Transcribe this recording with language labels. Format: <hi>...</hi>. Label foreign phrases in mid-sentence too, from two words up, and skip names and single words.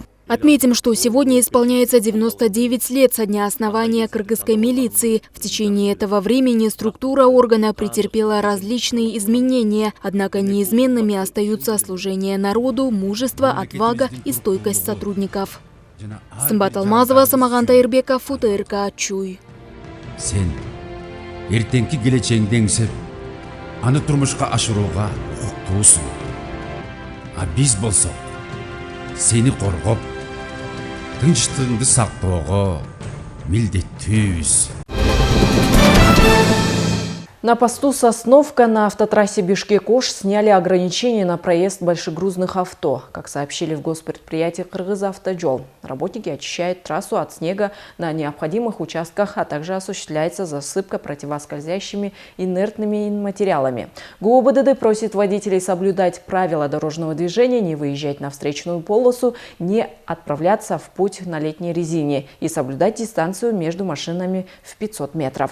<ru>Отметим, что сегодня исполняется 99 лет со дня основания кыргызской милиции. В течение этого времени структура органа претерпела различные изменения, однако неизменными остаются служение народу, мужество, отвага и стойкость сотрудников. Сымбат Алмазова, Самаган Тайырбеков, УТРК Чуй.</ru> <ky>Сен эртеңки келечегиңди эңсеп, аны турмушка ашырууга укуктуусуң. А биз болсок, сени коргоп, тынчтыгыңды сактоого милдеттүүбүз.</ky> <ru>На посту Сосновка на автотрассе Бишкек-Ош сняли ограничения на проезд большегрузных авто. Как сообщили в госпредприятии «Кыргызавтожол», работники очищают трассу от снега на необходимых участках, а также осуществляется засыпка противоскользящими инертными материалами. ГУБДД просит водителей соблюдать правила дорожного движения, не выезжать на встречную полосу, не отправляться в путь на летней резине и соблюдать дистанцию между машинами в 500 метров.</ru>